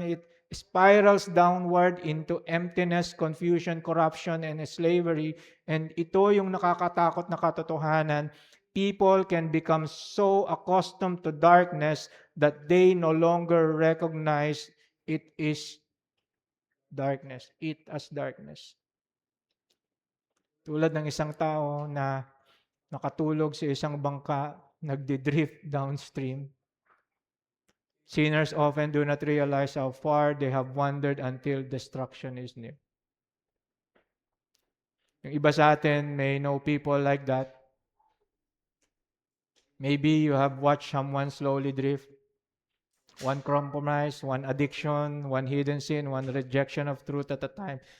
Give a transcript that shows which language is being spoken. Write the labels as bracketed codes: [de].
[en] It spirals downward into emptiness, confusion, corruption, and slavery. [tl] And ito yung nakakatakot na katotohanan. [en] People can become so accustomed to darkness that they no longer recognize it is darkness. It as darkness. [tl] Tulad ng isang tao na nakatulog sa isang bangka, nagdidrift downstream. [en] Sinners often do not realize how far they have wandered until destruction is near. [tl] Yung iba sa atin [en] may know people like that. Maybe you have watched someone slowly drift. One compromise, one addiction, one hidden sin, one rejection of truth at a time.